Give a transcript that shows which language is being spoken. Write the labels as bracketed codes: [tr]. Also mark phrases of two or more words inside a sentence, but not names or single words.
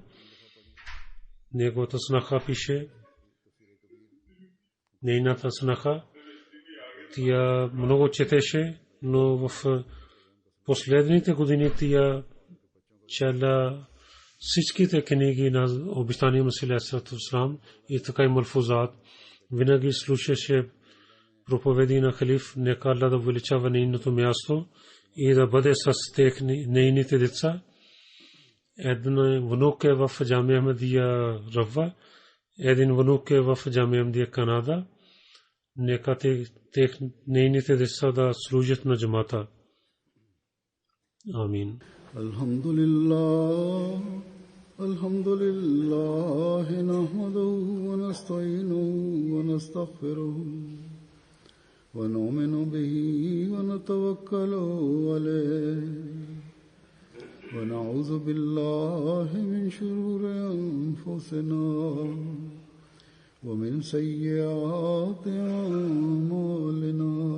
[bg] Неговата снаха пише, нейната снаха, тя много четеше, но в последните години тя чела всичките книги на обещания Масия [ar] عليه الصلاة والسلام [bg] и така и малфузат. Винаги слушаше проповеди на халиф. Нека Аллах да увеличава нейното място и да бъде с нейните деца. Един внук е в Джамия Ахмадия Рава, един внук е в Джамия Ахмадия Канада. Нека нейните деца да служат на джамата. Амин. [ar] الحمد لله الحمد لله نحمده ونستعينه ونستغفره. ونؤمن به ونتوكل عليه ونعوذ بالله من شرور أنفسنا ومن سيئات أعمالنا